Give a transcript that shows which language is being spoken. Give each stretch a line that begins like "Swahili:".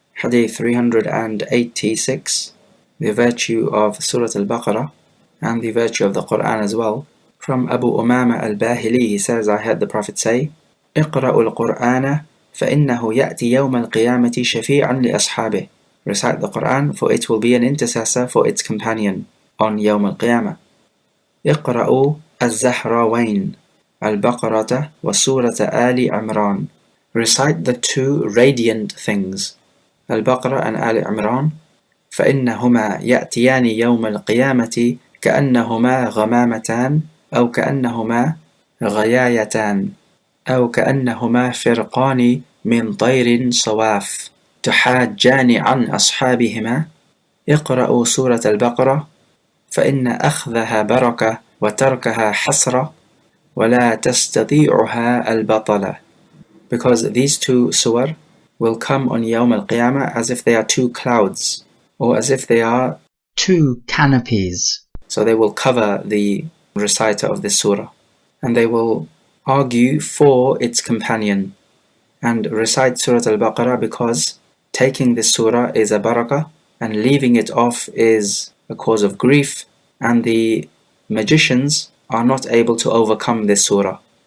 English: Hadith 386, the virtue of Surah Al-Baqarah and the virtue of the Quran as well, From Abu Umama al-Bahili, he says, I heard the Prophet say,
Arabic: اقرأوا القرآن فإنه يأتي يوم القيامة شفيعا لأصحابه.
English: Recite the Quran, for it will be an intercessor for its companion on
Arabic: يوم القيامة. اقرأوا الزهراوين البقرة وسورة آل عمران.
English: Recite the two radiant things, Al-Baqarah and Ali Imran.
Arabic: فإنهما يأتيان يوم القيامة كأنهما غمامتان أو كأنهما غيايتان أو كأنهما فرقان من طير صواف تحاجان عن أصحابهما. اقرأوا سورة البقرة فإن أخذها بركة وتركها حسرة ولا تستطيعها البطلة.
English: Because these two surah will come on Yawm al-Qiyamah as if they are two clouds, or as if they are two canopies. So they will cover the reciter of this surah, and they will argue for its companion and recite Surah Al-Baqarah, because taking this surah is a barakah and leaving it off is a cause of grief, and the magicians are not able to overcome this surah.